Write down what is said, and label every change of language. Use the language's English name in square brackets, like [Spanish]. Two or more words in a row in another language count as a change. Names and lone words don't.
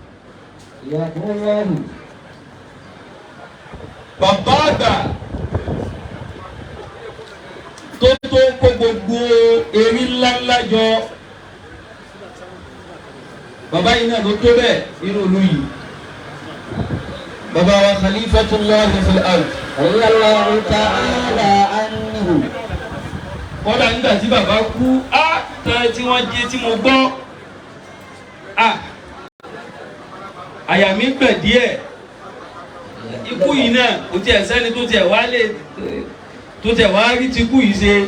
[Yoruba] Bàbá àgbà tó kó gbogbo erin ńláńlá jọ. Bàbá yìí náà ló tó bẹ́ẹ̀ nínú ìlú yìí. Bàbá wa [Arabic] خليفة الله في الأرض. الله تعالى عنه. [Yoruba] Kọ́dà nígbà tí bàbá kú, tán tí wọ́n jẹ́ tí mo gbọ́. Àyà mi gbẹ̀ díẹ̀. Ikú yìí náà kò tiẹ̀ sẹ́ni tó tiẹ̀ wá rí ti kú yìí ṣe.